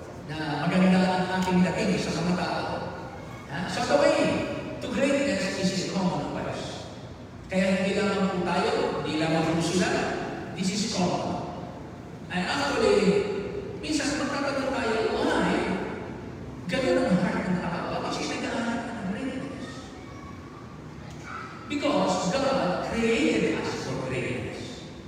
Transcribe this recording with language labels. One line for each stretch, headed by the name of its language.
Filipino: Na maganda ang aking dating sa mga tao.
English: So the way to greatness is in common quest.
Filipino: Kaya hindi lamang po tayo, hindi lamang po sila.
English: This is common.
Filipino: Ay actually, minsan magtatanong tayo, why? Ganun ang heart ng tao. Bakit siya nag-aaral ng greatness?
English: Because God created us for greatness.